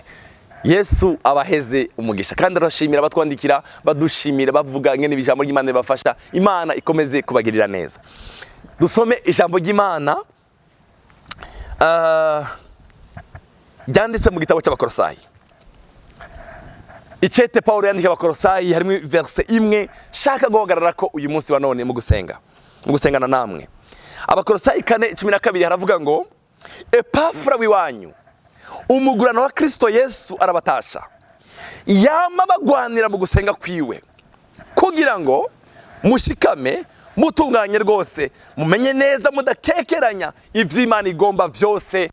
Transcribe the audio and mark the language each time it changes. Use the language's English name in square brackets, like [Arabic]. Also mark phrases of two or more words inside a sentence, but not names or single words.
[Rundi] Yesu abaheze umugisha kandi arashimira abatwandikira badushimira bavuga ngene ibijambo ry'Imana bafasha. Imana ikomeze kubagirira neza. Dusome ijambo ry'Imana ryanditse mu gitabo cy'Abakolosayi. Icete Paulo yandika Abakolosayi harimo verse imwe shaka guhagarara ko uyu munsi wa none mu gusengana namwe. Abakolosayi 4:12 haravuga ngo Epafra w'iwanyu umugurano wa Kristo Yesu arabatasha yama bagwanira mu gusenga kwiwe kugira ngo mushikame mutunganye rwose mumenye neza mudakekeranya ivy'Imana igomba vyose.